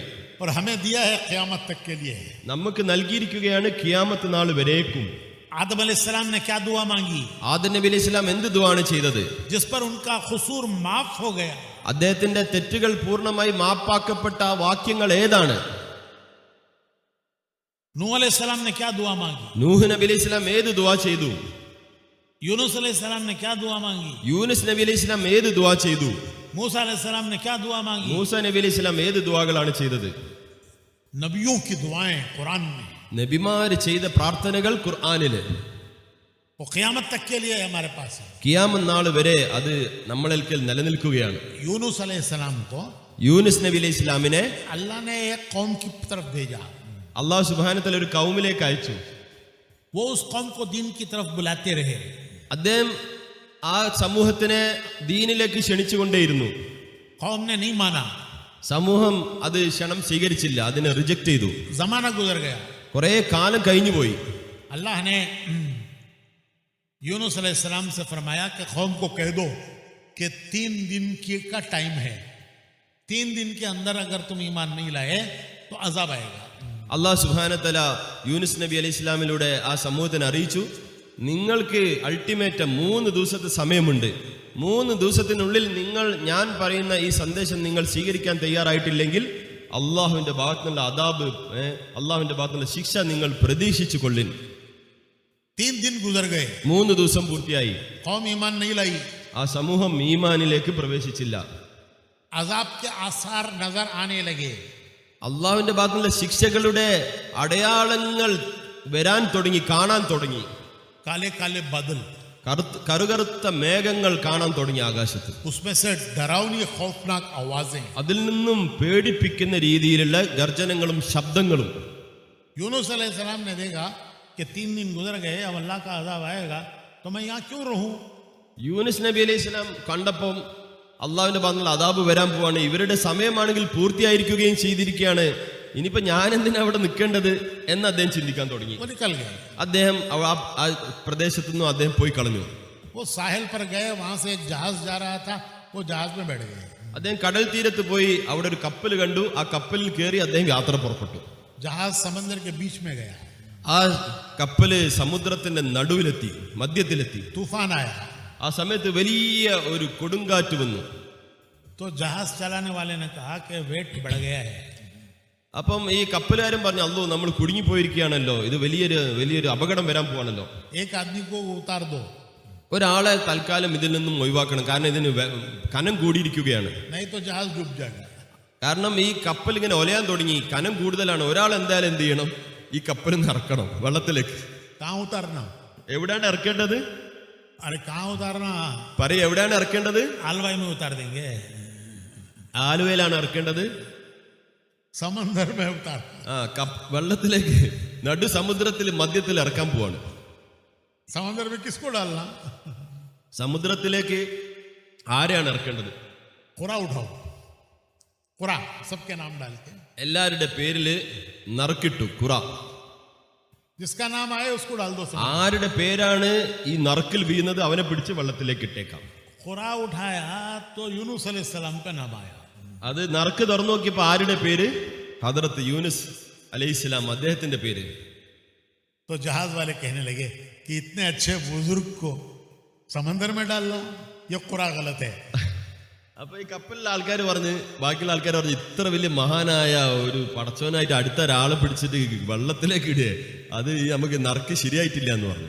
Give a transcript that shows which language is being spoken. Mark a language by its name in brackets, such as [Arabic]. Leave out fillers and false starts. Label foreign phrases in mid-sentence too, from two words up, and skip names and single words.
[Hindi] और हमें दिया है क़यामत तक के लिए। [Malayalam] നമുക്ക് നൽകിയിരിക്കുകയാണ് ഖിയാമത്ത് നാൾ വരേക്കും. [Hindi] आदम अलैहिस्सलाम ने क्या दुआ मांगी, [Malayalam] ആദം നബി [Arabic] عليه السلام [Malayalam] എന്ത് ദുആണ് ചെയ്തത്? [Hindi] जिस पर उनका क़ुसूर माफ हो गया। [Malayalam] അദ്ദേഹത്തിന്റെ തെറ്റുകൾ പൂർണ്ണമായി മാപ്പാക്കപ്പെട്ട ആ വാക്യങ്ങൾ ഏതാണ്? [Hindi] नूह अलैहिस्सलाम ने क्या दुआ मांगी, [Malayalam] നൂഹ് നബി [Arabic] عليه السلام [Malayalam] ഏത് ദുആ ചെയ്തു? [Hindi] यूनुस अलैहिस्सलाम ने क्या दुआ मांगी, [Malayalam] യൂനുസ് നബി [Arabic] عليه السلام [Malayalam] ഏത് ദുആ ചെയ്തു? [Hindi] मूसा अलैहिस्सलाम ने क्या दुआ मांगी। [Malayalam] മൂസ നബി [Arabic] عليه السلام [Malayalam] ഏത് ദുആകളാണ് ചെയ്തത്? [Hindi] नबियों की दुआएं कुरान में, [Malayalam] നബിമാര് ചെയ്ത പ്രാർത്ഥനകൾ ഖുർആനില് [Hindi] वो क़यामत तक के लिए हमारे पास है। [Malayalam] ഖിയാമത്ത് നാൾ വരെ അത് നമ്മളിൽ നിലനിൽക്കുകയാണ്. [Hindi] यूनुस अलैहिस्सलाम को [Malayalam] യൂനുസ് നബി അലൈഹി സ്വലാമിനെ [Hindi] अल्लाह ने एक कौम की तरफ भेजा। [Malayalam] അള്ളാഹു [Arabic] سبحانه وتعالى [Malayalam] ഒരു കൗമിലേക്ക് അയച്ചു. [Hindi] वो उस कौम को दीन की तरफ बुलाते रहे। [Malayalam] അദ്ദേഹം ആ സമൂഹത്തിനെ ദീനിലേക്ക് ക്ഷണിച്ചുകൊണ്ടേയിരുന്നു. [Hindi] कौम ने नहीं माना, [Malayalam] സമൂഹം അത് ക്ഷണം സ്വീകരിച്ചില്ല, അതിനെ റിജക്ട് ചെയ്തു. [Hindi] जमाना गुजर गया। [Malayalam] കുറെ കാലം കഴിഞ്ഞുപോയി. [Hindi] अल्लाह ने यूनुस अलैहिस्सलाम से फरमाया कि कौम को कह दो कि 3 दिन का टाइम है, 3 दिन के अंदर अगर तुम ईमान नहीं लाए तो अजाब आएगा। [Malayalam] അള്ളാഹു [Arabic] سبحانه وتعالى [Malayalam] യൂനുസ് നബി അലൈഹി ഇസ്ലാമിലൂടെ ആ സമൂഹത്തിന് അറിയിച്ചു, നിങ്ങൾക്ക് അൾട്ടിമേറ്റ് 3 ദിവസത്തെ സമയമുണ്ട്. 3 ദിവസത്തിനുള്ളിൽ നിങ്ങൾ ഞാൻ പറയുന്ന ഈ സന്ദേശം നിങ്ങൾ സ്വീകരിക്കാൻ തയ്യാറായിട്ടില്ലെങ്കിൽ അള്ളാഹുവിന്റെ ഭാഗത്തുനിന്നുള്ള അദാബ്, അള്ളാഹുവിന്റെ ഭാഗത്തുനിന്നുള്ള ശിക്ഷ നിങ്ങൾ പ്രതീക്ഷിച്ചു കൊള്ളിൻ. [Hindi] 3 दिन गुजर गए, [Malayalam] 3 ദിവസം പൂർത്തിയായി. [Hindi] कौम ईमान नहीं लाई, [Malayalam] ആ സമൂഹം ഈമാനിലേക്ക് പ്രവേശിച്ചില്ല. [Hindi] अजाब के आसार नजर आने लगे। [Malayalam] അള്ളാഹുവിന്റെ ഭാഗത്തുനിന്നുള്ള ശിക്ഷകളുടെ അടയാളങ്ങൾ വരാൻ തുടങ്ങി, കാണാൻ തുടങ്ങി. [Hindi] काले काले बादल, [Malayalam] കറുകറുത്ത മേഘങ്ങൾ കാണാൻ തുടങ്ങി ആകാശത്ത്. [Hindi] उसमें से डरावनी खौफनाक आवाजें। [Malayalam] അതിൽ നിന്നും പേടിപ്പിക്കുന്ന രീതിയിലുള്ള ഗർജനങ്ങളും ശബ്ദങ്ങളും. [Hindi] यूनुस अलैहिस्सलाम ने देखा कि 3 दिन गुजर गए, अब अल्लाह का अजाब आएगा तो मैं यहाँ क्यों रहूं। [Malayalam] യൂനുസ് നബി [Arabic] عليه السلام [Malayalam] കണ്ടപ്പം അള്ളാഹുവിന്റെ ഭാഗത്തുനിന്നുള്ള അദാബ് വരാൻ പോവാണ്, ഇവരുടെ സമയമാണെങ്കിൽ പൂർത്തിയായിരിക്കുകയും ചെയ്തിരിക്കുകയാണ്, ഇനിയിപ്പോ ഞാൻ എന്തിനാ അവിടെ നിൽക്കേണ്ടത് എന്ന് അദ്ദേഹം ചിന്തിക്കാൻ തുടങ്ങി. [Hindi] वो निकल गए, [Malayalam] അദ്ദേഹം ആ പ്രദേശത്തു നിന്നും അദ്ദേഹം പോയി കളഞ്ഞു. [Hindi] वो साहिल पर गए, वहां से एक जहाज जा रहा था, वो जहाज में बैठ गए। [Malayalam] അദ്ദേഹം കടൽ തീരത്ത് പോയി അവിടെ ഒരു കപ്പൽ കണ്ടു. ആ കപ്പലിൽ കയറി അദ്ദേഹം യാത്ര പുറപ്പെട്ടു. [Hindi] जहाज समंदर के बीच में गया, [Malayalam] ആ കപ്പല് സമുദ്രത്തിന്റെ നടുവിലെത്തി, മധ്യത്തിലെത്തി. [Hindi] तूफान आया [Malayalam] ആ സമയത്ത് വലിയ ഒരു കൊടുങ്കാറ്റ് വന്നു. [Hindi] तो जहाज चलाने वाले ने कहा कि वेट बढ़ गया है। [Malayalam] അപ്പം ഈ കപ്പലുകാരൻ പറഞ്ഞു, അല്ലോ നമ്മൾ കുടുങ്ങിപ്പോയിരിക്കുകയാണല്ലോ, ഇത് വലിയൊരു അപകടം വരാൻ പോവാണല്ലോ, [Hindi] एक आदमी को उतार दो, [Malayalam] ഒരാളെ തൽക്കാലം ഇതിൽ നിന്നും ഒഴിവാക്കണം, കാരണം ഇതിന് കനം കൂടിയിരിക്കുകയാണ്. [Hindi] नहीं तो जहाज डूब जाएगा। [Malayalam] കാരണം ഈ കപ്പൽ ഇങ്ങനെ ഒലയാൻ തുടങ്ങി, കനം കൂടുതലാണ്. ഒരാൾ എന്തായാലും എന്ത് ചെയ്യണം, ഈ കപ്പൽ നിന്ന് ഇറക്കണം വെള്ളത്തിലേക്ക്. [Hindi] कहाँ उतारना, [Malayalam] എവിടെയാണ് ഇറക്കേണ്ടത്? [Hindi] अरे कहाँ उतारना, [Malayalam] പറയും, എവിടെയാണ് ഇറക്കേണ്ടത്? [Hindi] हलवाई में उतार देंगे, [Malayalam] ആലുവയിലാണ് ഇറക്കേണ്ടത്? [Hindi] समंदर में उतार, [Malayalam] വെള്ളത്തിലേക്ക്, നടു സമുദ്രത്തിൽ മധ്യത്തിൽ ഇറക്കാൻ പോവാണ്. [Hindi] समंदर में किसको डालना, [Malayalam] സമുദ്രത്തിലേക്ക് ആരെയാണ് ഇറക്കേണ്ടത്? [Hindi] कुरा उठाओ, कुरा सबके नाम डाल के [Malayalam] എല്ലാവരുടെ പേരില് നറുക്കിട്ടു ഖുറ. [Hindi] जिसका नाम आए उसको डाल दो समुद्र। [Malayalam] ആരുടെ പേരാണ് ഈ നറുക്കിൽ വീഴുന്നത് അവനെ പിടിച്ച് വെള്ളത്തിലേക്ക് ഇട്ടേക്കാം. [Hindi] खुरा उठाया तो यूनुस अलैहिस्सलाम का नाम आया। [Malayalam] അത് നറുക്ക് തുറന്നു നോക്കിയപ്പോ ആരുടെ പേര്? ഹദറത്ത് യൂനുസ് അലൈഹിസ്സലാം, അദ്ദേഹത്തിന്റെ പേര്. [Hindi] तो जहाज वाले कहने लगे कि इतने अच्छे बुजुर्ग को समंदर में डालना, ये खुरा गलत है। [Malayalam] അപ്പൊ ഈ കപ്പലിലെ ആൾക്കാർ പറഞ്ഞ്, ബാക്കിയുള്ള ആൾക്കാർ പറഞ്ഞു, ഇത്ര വലിയ മഹാനായ ഒരു പടച്ചവനായിട്ട് അടുത്ത ഒരാളെ പിടിച്ചിട്ട് വെള്ളത്തിലേക്ക് ഇടുക, അത് നമുക്ക് നറുക്ക് ശരിയായിട്ടില്ല എന്ന് പറഞ്ഞു.